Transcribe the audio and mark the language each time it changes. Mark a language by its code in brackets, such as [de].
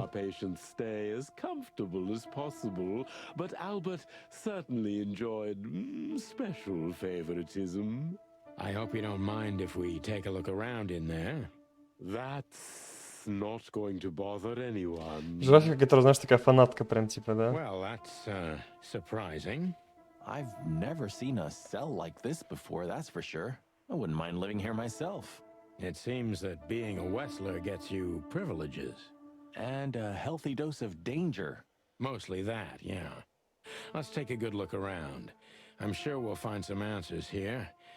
[en] our patients stay as comfortable as possible, but Albert certainly enjoyed special favoritism. I hope you don't mind if we take a look around in there. That's not going to bother anyone. [ru] Жирафика, которая, знаешь, такая фанатка прям, типа, да? [en] Well, that's surprising. I've never seen a cell like this before, that's for sure. I wouldn't mind living here myself. It seems that being a Wessler gets you privileges. And a healthy dose of danger. Mostly that, yeah. Let's take a good look around. I'm sure we'll find some answers here.